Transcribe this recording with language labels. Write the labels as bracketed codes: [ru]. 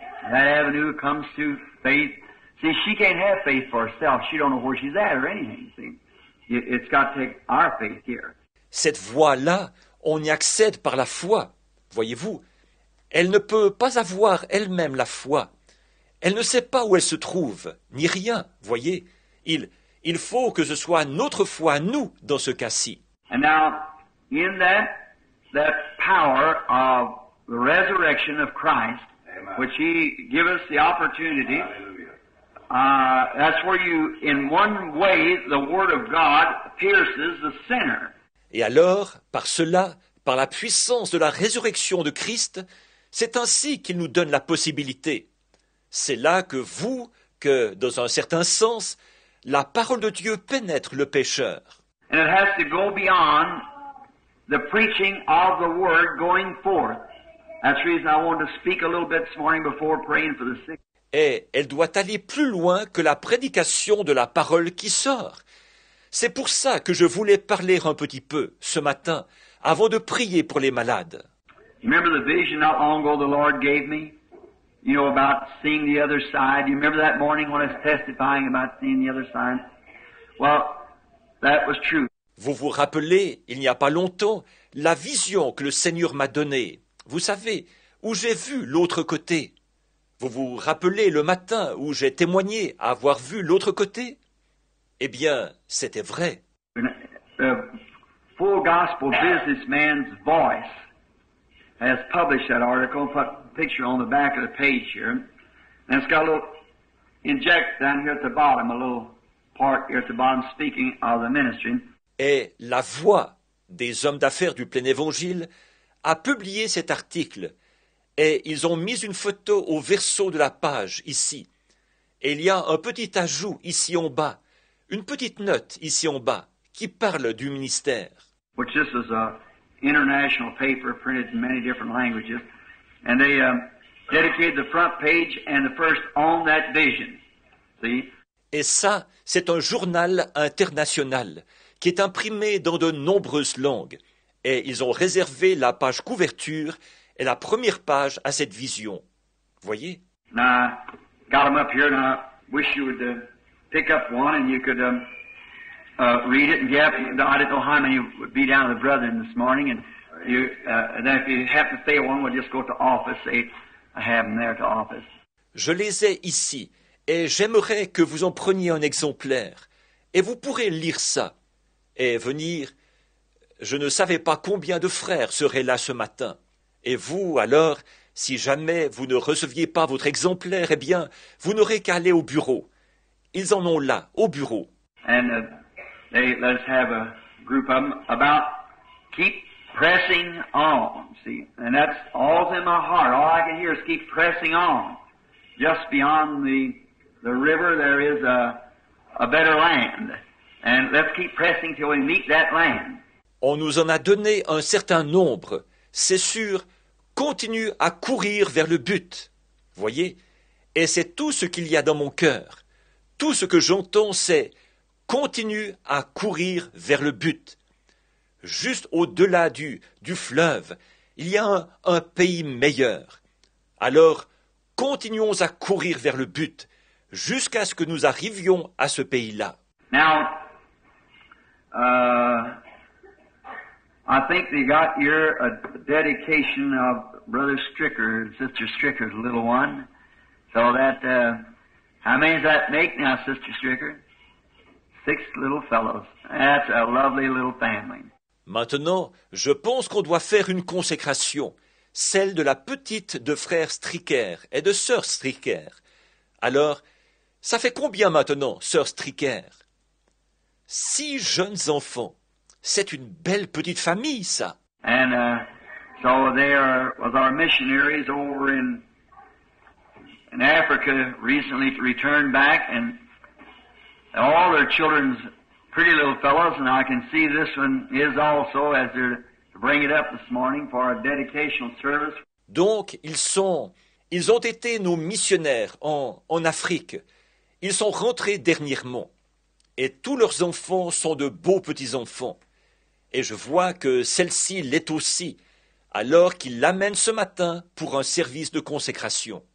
[en] That avenue comes to faith. See, she can't have faith for herself. She don't know where she's at or anything, see. It's got to take our faith here. [fr] Cette voie-là, on y accède par la foi, voyez-vous. Elle ne peut pas avoir elle-même la foi. Elle ne sait pas où elle se trouve, ni rien, voyez. Il faut que ce soit notre foi à nous dans ce cas-ci. [en] And now, in that power of the resurrection of Christ, which He give us the opportunity that's where you, in one way, the Word of God pierces the sinner. [fr] Et alors, par cela, par la puissance de la résurrection de Christ, c'est ainsi qu'il nous donne la possibilité. C'est là que, dans un certain sens, la parole de Dieu pénètre le pécheur. [en] And it has to go beyond the preaching of the Word going forth. That's the reason I wanted to speak a little bit this morning before praying for the sick. [fr] Et elle doit aller plus loin que la prédication de la parole qui sort. C'est pour ça que je voulais parler un petit peu ce matin, avant de prier pour les malades. [en] You remember the vision not long ago the Lord gave me? You know, about seeing the other side. You remember that morning when I was testifying about seeing the other side? Well, that was true. [fr] Vous vous rappelez, il n'y a pas longtemps, la vision que le Seigneur m'a donnée. Vous savez, où j'ai vu l'autre côté. Vous vous rappelez le matin où j'ai témoigné avoir vu l'autre côté? Eh bien, c'était vrai. [en] The Full Gospel Businessman's Voice has published that article, put a picture on the back of the page here, and it's got a little inject down here at the bottom, a little part here at the bottom speaking of the ministry. [fr] Et la voix des hommes d'affaires du plein évangile a publié cet article, et ils ont mis une photo au verso de la page ici. Et il y a un petit ajout ici en bas, une petite note ici en bas, qui parle du ministère. [en] Which this is a international paper printed in many different languages, and they dedicated the front page and the first on that vision. See? [fr] Et ça, c'est un journal international qui est imprimé dans de nombreuses langues. Et ils ont réservé la page couverture et la première page à cette vision. Voyez? [en] Now, I got them up here, and I wish you would pick up one and you could read it. And I didn't know how many would be down to the brethren this morning, and then if you happen to stay one, we'll just go to office. I have them there to office. [fr] Je les ai ici, et j'aimerais que vous en preniez un exemplaire. Et vous pourrez lire ça et venir. Je ne savais pas combien de frères seraient là ce matin. Et vous, alors, si jamais vous ne receviez pas votre exemplaire, eh bien, vous n'aurez qu'à aller au bureau. Ils en ont là, au bureau. [en] And they let us have a group of them about keep pressing on, see. And that's all's in my heart. All I can hear is keep pressing on. Just beyond the river there is a better land. And let's keep pressing till we meet that land. [fr] On nous en a donné un certain nombre. C'est sûr, continue à courir vers le but. Voyez? Et c'est tout ce qu'il y a dans mon cœur. Tout ce que j'entends, c'est continue à courir vers le but. Juste au-delà du fleuve, il y a un pays meilleur. Alors, continuons à courir vers le but, jusqu'à ce que nous arrivions à ce pays-là. [en] Now, I think they got here a dedication of Brother Stricker, Sister Stricker's little one. So that, how many does that make now, Sister Stricker? 6 little fellows. That's a lovely little family. [fr] Maintenant, je pense qu'on doit faire une consécration, celle de la petite de frère Stricker et de sœur Stricker. Alors, ça fait combien maintenant, sœur Stricker? 6 jeunes enfants. C'est une belle petite famille, ça. [en] And so they was our missionaries over in Africa recently returned back, and all their children's pretty little fellows, and I can see this one is also as they're to bring it up this morning for a dedicational service. [fr] Donc, ils ont été nos missionnaires en Afrique. Ils sont rentrés dernièrement. Et tous leurs enfants sont de beaux petits-enfants. Et je vois que celle-ci l'est aussi, alors qu'ils l'amènent ce matin pour un service de consécration.